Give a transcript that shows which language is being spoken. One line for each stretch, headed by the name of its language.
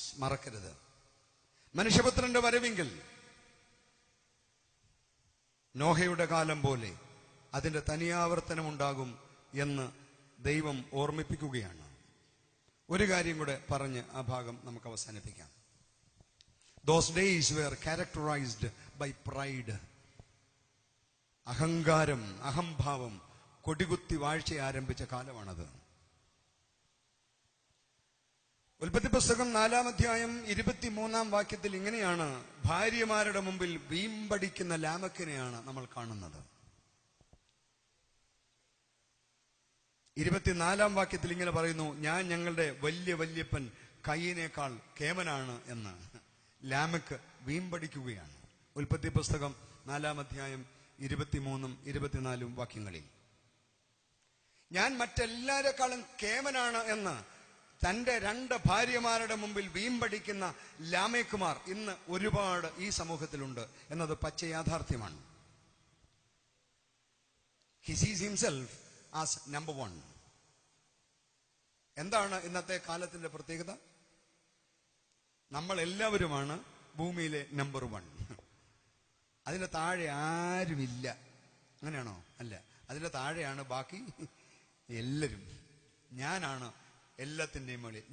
Malayalam: മറക്കരുത്, മനുഷ്യപുത്രന്റെ വരവിങ്കിൽ നോഹയുടെ കാലം പോലെ അതിന്റെ തനിയാവർത്തനമുണ്ടാകും എന്ന് ദൈവം ഓർമ്മിപ്പിക്കുകയാണ്. ഒരു കാര്യം കൂടെ പറഞ്ഞ് ആ ഭാഗം നമുക്ക് അവസാനിപ്പിക്കാം.
English: Those days were characterized by pride.
Malayalam: അഹങ്കാരം, അഹംഭാവം കൊടികുത്തി വാഴ്ച ആരംഭിച്ച കാലമാണത്. ഉൽപ്പത്തി പുസ്തകം 4-ാം അധ്യായം 23-ാം വാക്യത്തിൽ ഇങ്ങനെയാണ് ഭാര്യമാരുടെ മുമ്പിൽ വീമ്പടിക്കുന്ന ലാമക്കിനെയാണ് നമ്മൾ കാണുന്നത്. 24-ാം വാക്യത്തിൽ ഇങ്ങനെ പറയുന്നു: ഞാൻ ഞങ്ങളുടെ വല്യപ്പൻ കയ്യിനേക്കാൾ കേമനാണ് എന്ന് ലാമക്ക് വീമ്പടിക്കുകയാണ്. ഉൽപ്പത്തി പുസ്തകം 4-ാം അധ്യായം 23-ഉം 24-ഉം വാക്യങ്ങളിൽ ഞാൻ മറ്റെല്ലാരെക്കാളും കേമനാണ് എന്ന് തന്റെ 2 ഭാര്യമാരുടെ മുമ്പിൽ വീമ്പടിക്കുന്ന ലാമേക്കുമാർ ഇന്ന് ഒരുപാട് ഈ സമൂഹത്തിലുണ്ട് എന്നത് പച്ച യാഥാർത്ഥ്യമാണ്.
English: He sees himself as number 1.
Malayalam: എന്താണ് ഇന്നത്തെ കാലത്തിന്റെ പ്രത്യേകത? നമ്മൾ എല്ലാവരുമാണ് ഭൂമിയിലെ നമ്പർ 1. അതിന്റെ താഴെ ആരുമില്ല. അങ്ങനെയാണോ? അല്ല, അതിന്റെ താഴെയാണ് ബാക്കി എല്ലാവരും. ഞാനാണ് എല്ലാത്തിൻ്റെയും മുകളിൽ.